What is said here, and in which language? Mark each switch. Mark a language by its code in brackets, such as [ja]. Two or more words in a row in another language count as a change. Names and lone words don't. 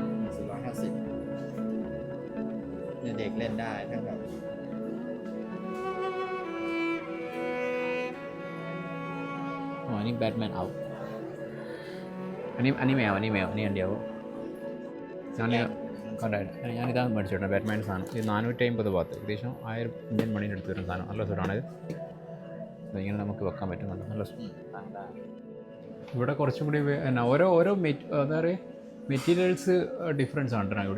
[th] เนี่ยเด็กเล่นได้ทั้งแบบอ๋ออันนี้แบทแมนเอาอันนี้แมวอันนี้อันเดียว [ml] ഞാനിതാ മേടിച്ചോട്ടെ ബാറ്റ്മാൻ സാധനം. ഇത് 450 ബാത്ത്, ഏകദേശം 1000 ഇന്ത്യൻ മണീൻ്റെ അടുത്ത് വരുന്ന സാധനം. നല്ല സുഖമാണിത്. ഇങ്ങനെ നമുക്ക് വെക്കാൻ പറ്റുന്നുണ്ട്. നല്ല ഇവിടെ കുറച്ചും കൂടി ഓരോ എന്താ പറയുക [en] materials difference [ml] ആണ് കേട്ടോ.